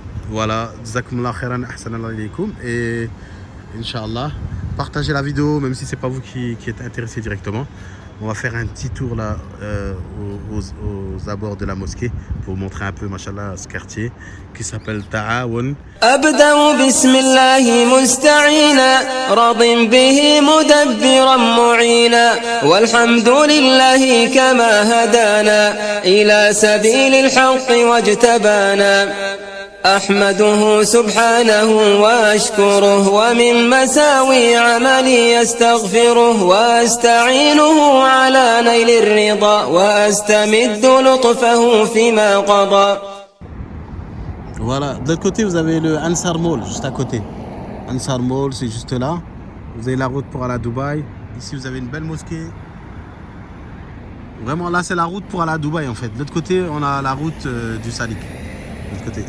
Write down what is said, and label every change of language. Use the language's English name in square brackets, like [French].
[French] Voilà, [Arabic] jazakumullah khairan, ahsanallah ilaykoum. [French] Et Inch'Allah, partagez la vidéo, même si c'est pas vous qui êtes intéressé directement. On va faire un petit tour là aux abords de la mosquée pour vous montrer un peu, machallah, ce quartier qui s'appelle Ta'awoun. [Arabic] أبدأ بسم الله مستعينا راض به مدبرا معينا والحمد لله كما هدانا إلى سبيل الحق واجتبانا أحمده سبحانه وأشكره ومن مساوي عملي يستغفره وأستعينه على نيل الرضا وأستمد لطفه فيما قضى. [French] Voilà, de l'autre côté vous avez le Ansar Mall, juste à côté. Ansar Mall, c'est juste là. Vous avez la route pour aller à Dubaï. Ici vous avez une belle mosquée. Vraiment là c'est la route pour aller à Dubaï en fait. De l'autre côté on a la route du Salik. De l'autre côté.